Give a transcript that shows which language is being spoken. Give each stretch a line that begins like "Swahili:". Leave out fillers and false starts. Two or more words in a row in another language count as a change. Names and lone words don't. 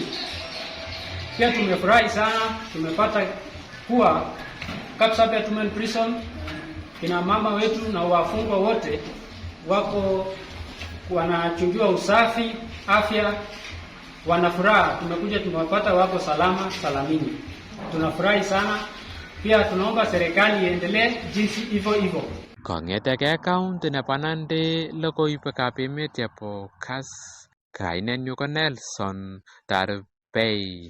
Swahili: Pia tumefurahi sana, tumepata kuwa Kapsabet Women Prison kina mama wetu na wafungwa wote wako wanachungiwa usafi, afya, wanafuraha. Tumekuja tumewapata wako salama salamini. Tunafurahi sana. Pia tunaomba serikali iendelee jinsi hivyo.
Kalenjin: Kong'eteke county nebo Nandi, logoiwekab emet chebo Kass, kainenyu ko Nelson Tarbei.